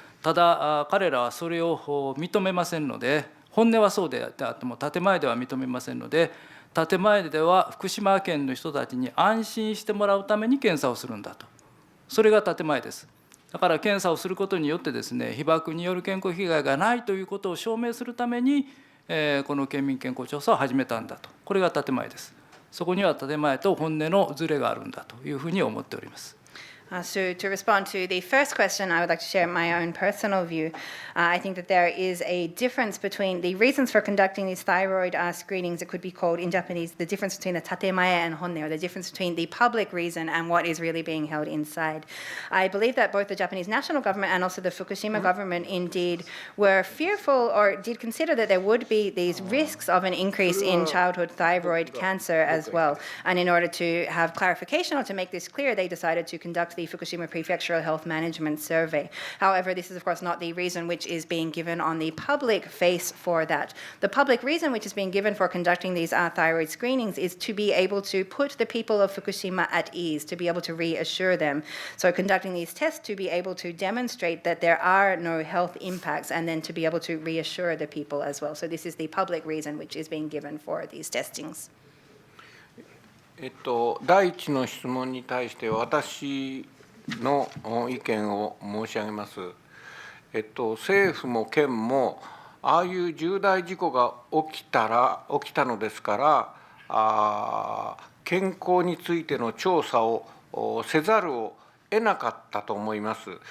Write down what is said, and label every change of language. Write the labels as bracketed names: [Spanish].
[Japanese] ただ彼らはそれを認めませんので、本音はそうであっても建前では認めませんので、建前では福島県の人たちに安心してもらうために検査をするんだと、それが建前です。だから検査をすることによってですね、被爆による健康被害がないということを証明するために、この県民健康調査を始めたんだと、これが建前です。そこには建前と本音のズレがあるんだというふうに思っております。 [English] So to respond to the first question, I would like to share my own personal view. I think that there is a difference between the reasons for conducting these thyroid screenings. It could be called in Japanese the difference between the tatemae and honne, or the difference between the public reason and what is really being held inside. I believe that both the Japanese national government and also the Fukushima government indeed were fearful or did consider that there would be these risks of an increase in childhood thyroid cancer as well. And in order to have clarification or to make this clear, they decided to conduct the Fukushima Prefectural Health Management Survey. However, this is of course not the reason which is being given on the public face for that. The public reason which is being given for conducting these thyroid screenings is to be able to put the people of Fukushima at ease, to be able to reassure them. So conducting these tests to be able to demonstrate that there are no health impacts, and then to be able to reassure the people as well. So this is the public reason which is being given for these testings. [Japanese] 第一の質問に対して私の意見を申し上げます。政府も県もああいう重大事故が起きたのですから、健康についての調査をせざるを得なかったと思います。